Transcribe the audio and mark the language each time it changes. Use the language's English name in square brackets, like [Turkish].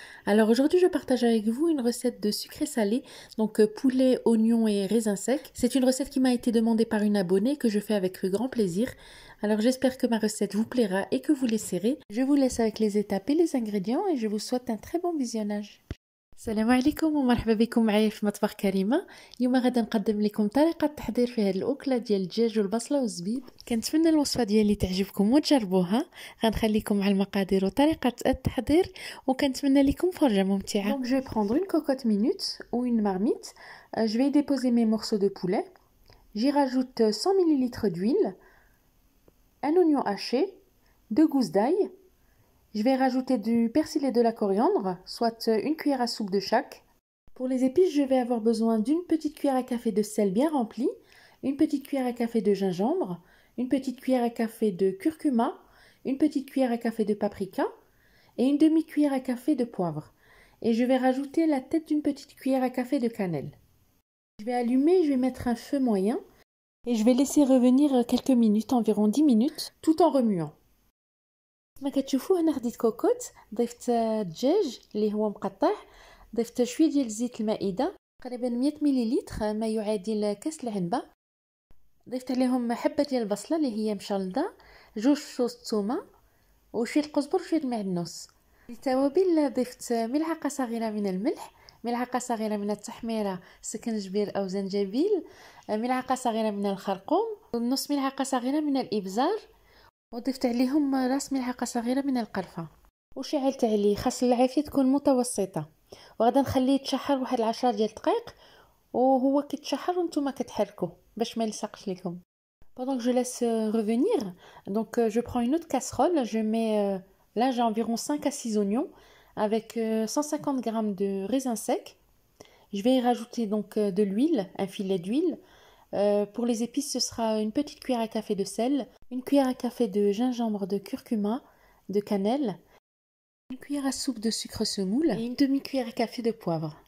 [French] Alors aujourd'hui je partage avec vous une recette de sucré salé, donc poulet, oignons et raisins secs. C'est une recette qui m'a été demandée par une abonnée que je fais avec grand plaisir. Alors j'espère que ma recette vous plaira et que vous l'essaierez. Je vous laisse avec les étapes et les ingrédients et je vous souhaite un très bon visionnage. [Arabic] السلام عليكم ومرحبا بكم معايا في مطبخ كريمه. اليوم غادا نقدم لكم طريقه التحضير في هذه الاكله ديال الدجاج والبصله والزبيب. كنتمنى الوصفه ديالي تعجبكم وتجربوها. غنخليكم مع المقادير وطريقه التحضير وكنتمنى لكم فرجه ممتعه. [French] Donc je vais prendre une cocotte minute ou une marmite. Je vais y déposer mes morceaux de poulet. J'y rajoute 100 ml d'huile, un oignon haché, 2 gousses d'ail. Je vais rajouter du persil et de la coriandre, soit une cuillère à soupe de chaque. Pour les épices, je vais avoir besoin d'une petite cuillère à café de sel bien rempli, une petite cuillère à café de gingembre, une petite cuillère à café de curcuma, une petite cuillère à café de paprika et une demi-cuillère à café de poivre. Et je vais rajouter la tête d'une petite cuillère à café de cannelle. Je vais allumer, je vais mettre un feu moyen et je vais laisser revenir quelques minutes, environ 10 minutes, tout en remuant. [Arabic] كما كتشوفوا هنا خديت كوكوت، ضفت الدجاج اللي هو مقطع، ضفت شويه ديال زيت المائده تقريبا 100 مليلتر ما يعادل كاس العنبه، ضفت عليهم حبه ديال البصله اللي هي مشلضه، 2 فصوص الثومه وشويه القزبر وشويه المعدنوس. للتوابل ضفت ملعقه صغيره من الملح، ملعقه صغيره من التحميره سكنجبير او زنجبيل، ملعقه صغيره من الخرقوم ونص ملعقه صغيره من الابزار، وضفت عليهم راس ملعقه صغيره من القرفه وشعلت عليه. خاص العافيه تكون متوسطه وغادا نخليه يتشحر واحد 10 ديال الدقائق وهو كيتشحر وانتم كتحركوه باش ما يلصقش لكم. [French] Pendant que je laisse revenir, donc je prends une autre casserole, je mets là j'ai environ 5 à 6 oignons avec 150 g de raisins secs. Je vais y rajouter donc de l'huile, un filet d'huile. Pour les épices, ce sera une petite cuillère à café de sel, une cuillère à café de gingembre, de curcuma, de cannelle, une cuillère à soupe de sucre semoule et une demi-cuillère à café de poivre.